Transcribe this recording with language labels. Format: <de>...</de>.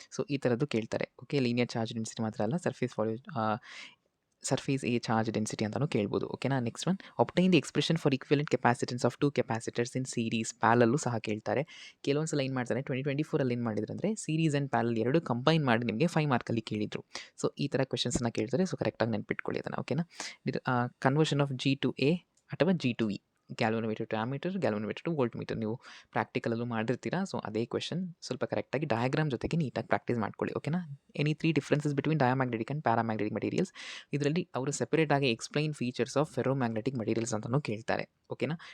<kn>So ಈ ಥರದ್ದು ಕೇಳ್ತಾರೆ ಓಕೆ. ಲೀನಿಯರ್ ಚಾರ್ಜ್ ಡೆನ್ಸಿಟಿ ಮಾತ್ರ ಅಲ್ಲ ಸರ್ಫೇಸ್ ಎ ಚಾರ್ಜ್ ಡೆನ್ಸಿಟಿ ಅಂತಲೂ ಕೇಳ್ಬೋದು ಓಕೆನಾ.</kn> <en>Next one obtain the expression for equivalent capacitance of 2 capacitors in series.</en> <kn>ಪ್ಯಾರಲಲ್ಲೂ ಸಹ ಕೇಳ್ತಾರೆ. ಕೆಲವೊಂದು ಸಲ ಏನು ಮಾಡ್ತಾರೆ 2024 ಏನು ಮಾಡಿದ್ರು ಅಂದರೆ ಸೀರೀಸ್ ಆ್ಯಂಡ್ ಪ್ಯಾರಲ್ ಎರಡು ಕಂಬೈನ್ ಮಾಡಿ ನಿಮಗೆ 5 ಮಾರ್ಕಲ್ಲಿ ಕೇಳಿದರು. ಸೊ ಈ ಥರ ಕ್ವೆಶ್ಚನ್ಸನ್ನ ಕೇಳ್ತಾರೆ. ಸೊ ಕರೆಕ್ಟಾಗಿ ನೆನ್ಪಿಟ್ಕೊಳ್ಳಿ ಅದನ್ನು ಓಕೆನಾ.</kn> <en>Conversion of G to A ಅಥವಾ G to E. Galvanometer to ammeter, galvanometer to voltmeter</en> <kn>ನೀವು ಪ್ರಾಕ್ಟಿಕಲಲ್ಲೂ ಮಾಡಿರ್ತೀರಾ. ಸೊ ಅದೇ ಕ್ವೆಶ್ಚನ್ ಸ್ವಲ್ಪ ಕರೆಕ್ಟಾಗಿ ಡಯಾಗ್ರಾಮ್ ಜೊತೆಗೆ ನೀಟಾಗಿ ಪ್ರಾಕ್ಟೀಸ್ ಮಾಡ್ಕೊಳ್ಳಿ ಓಕೆನಾ.</kn> <en>Any 3 differences between diamagnetic and paramagnetic materials.</en> <kn>ಇದರಲ್ಲಿ ಅವರು ಸೆಪರೇಟಾಗಿ</kn> <en>explain features of ferromagnetic materials</en> <kn>ಅಂತಲೂ ಕೇಳ್ತಾರೆ ಓಕೆನಾ.</kn>